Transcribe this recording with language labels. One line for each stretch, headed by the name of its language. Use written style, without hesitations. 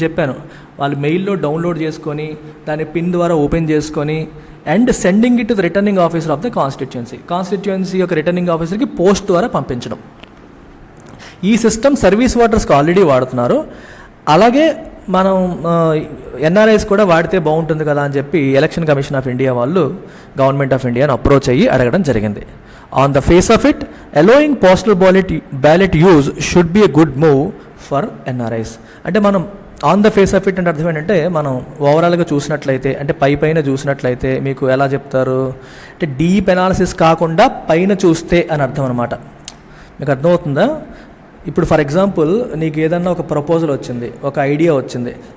Telugu: చెప్పాను, వాళ్ళు మెయిల్లో డౌన్లోడ్ చేసుకొని దాన్ని పిన్ ద్వారా ఓపెన్ చేసుకొని
English: and sending it to the returning officer of the constituency
Telugu: యొక్క రిటర్నింగ్ ఆఫీసర్కి పోస్ట్ ద్వారా పంపించడం. ఈ సిస్టమ్ సర్వీస్ ఓటర్స్కి ఆల్రెడీ వాడుతున్నారు. అలాగే మనం ఎన్ఆర్ఐస్ కూడా వాడితే బాగుంటుంది కదా అని చెప్పి ఎలక్షన్ కమిషన్ ఆఫ్ ఇండియా వాళ్ళు గవర్నమెంట్ ఆఫ్ ఇండియాని అప్రోచ్ అయ్యి అడగడం జరిగింది.
English: On the face of it allowing postal ballot use should be a good move for NRIs.
Telugu: అంటే మనం on the face of it అంటే అర్థం ఏంటంటే, మనం ఓవరాల్గా చూసినట్లయితే, అంటే పైన చూసినట్లయితే మీకు ఎలా చెప్తారు అంటే డీప్ ఎనాలిసిస్ కాకుండా పైన చూస్తే అని అర్థం అనమాట. మీకు అర్థమవుతుందా? ఇప్పుడు ఫర్ ఎగ్జాంపుల్ నీకు ఏదన్నా ఒక ప్రపోజల్ వచ్చింది, ఒక ఐడియా వచ్చింది.